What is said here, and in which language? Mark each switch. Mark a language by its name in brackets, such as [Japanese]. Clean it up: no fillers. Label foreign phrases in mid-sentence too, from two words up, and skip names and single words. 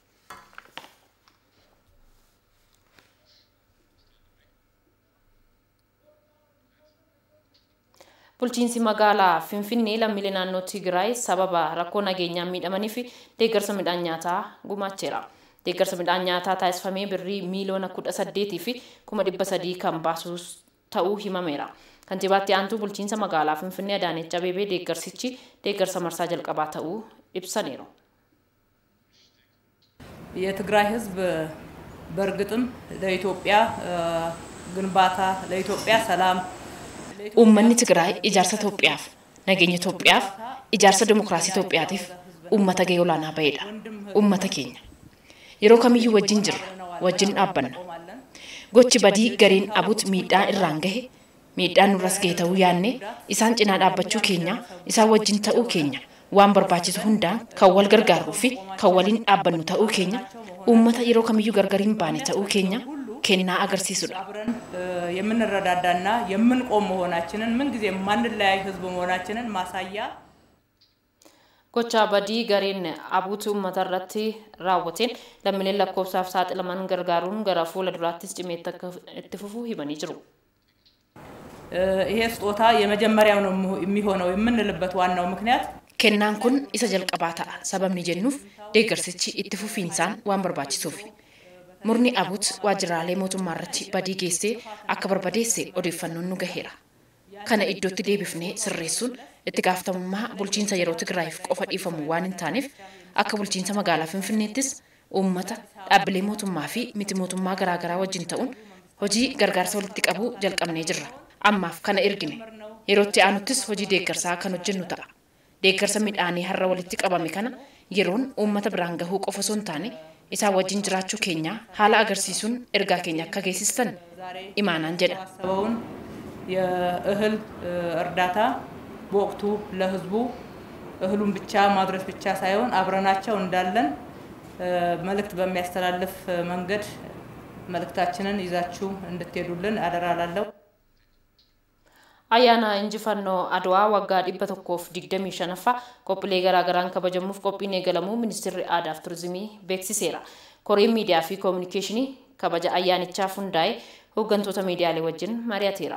[Oromo] Bulchiinsi magaalaa Finfinnee lammiilee naannoo Tigraay sababa rakkoo nageenyaan miidhamaniif deeggarsa midhaan nyaataa gumaacheera. Deeggarsa midhaan nyaataa taasifamee birrii miliyoona 18 fi 300,000 kan baasus ta'uu himameera. Kantiibaatti aantuu bulchiinsa magaalaa Finfinnee Adaanech Abeebee deeggarsichi deeggarsa marsaa jalqabaa ta'uu ibsaniiru. [Amharic] የትግራይ ህዝብ በእርግጥም ለኢትዮጵያ ግንባታ ለኢትዮጵያ ሰላም [Oromo] Uummanni Tigraay ijaarsa Itoophiyaaf, nageenya Itoophiyaaf, ijaarsa dimokiraasii Itoophiyaatiif uummata gahee olaanaa ba'edha. Uummata keenya. Yeroo kamiyyuu wajjin jirra, wajjin dhaabbanna. Gochi badii gariin abut miidhaan irraan gahe, miidhaan nurras gahe ta'uu yaanne, isaan cinaa dhaabbachuu keenya, isaan wajjin ta'uu keenya, waan barbaachisu hundaan kan wal gargaaruu fi kan waliin dhaabbannu ta'uu keenya, uummata yeroo kamiyyuu gargariin baane ta'uu keenya, kennaa agarsiisudha. [Amharic] የምንረዳዳና የምንቆም መሆናችንን ምን ጊዜ ማንለያይ ህዝብ መሆናችንን ማሳያ [Oromo] Gocha badii gariin abuuti uummata irratti raawwateen lammiileen lakkoofsaaf saaxilaman gargaaruun gara fuula duraattis cimee itti fufuu himanii jiru. [Amharic] ይሄ ስጦታ የመጀመሪያው ነው የሚሆነው የምንልበት ዋናው ምክንያት [Oromo] kennaan kun isa jalqabaa ta'a. Sababni jennuuf deeggarsichi itti fufiinsaan waan barbaachisuuf. Murni abut waajjiraalee mootummaa irratti badii geessee akka barbadeesse odeeffannoon nu gaheera. Kana iddootti deebifnee sirreessuun itti gaafatamummaa bulchiinsa yeroo Tigraayiif qofa dhiifamu waan hin taaneef akka bulchiinsa magaalaa Finfinneettis uummata dhaabbilee mootummaa fi miti mootummaa garaagaraa wajjin ta'uun hojii gargaarsa walitti qabuu jalqabnee jirra. Ammaaf kana ergine. Yerootti aanuttis hojii deeggarsaa kan hojjennu ta'a. Deeggarsa midhaanii har'a walitti qabame kana yeroon uummata biraan gahuu qofa osoo hin taane isaa wajjin jiraachuu keenya haala agarsiisuun ergaa keenya akka geessistan imaanaan jedha. [Amharic] የእህል እርዳታ በወቅቱ ለህዝቡ እህሉን ብቻ ማድረስ ብቻ ሳይሆን አብረናቸው እንዳለን መልእክት በሚያስተላልፍ መንገድ መልእክታችንን ይዛችሁ እንድትሄዱልን አደራ ላለሁ። [Oromo] Ayyaana injifannoo Adwaa waggaa 125ffaa qophiilee garaagaraan kabajamuuf qophiin eegalamuu Ministeerri Aadaa fi Turizimii beeksiseera. Koreen miidiyaa fi koominikeeshinii kabaja ayyaanichaaf hundaa'e hooggantoota miidiyaalee wajjin mari'ateera.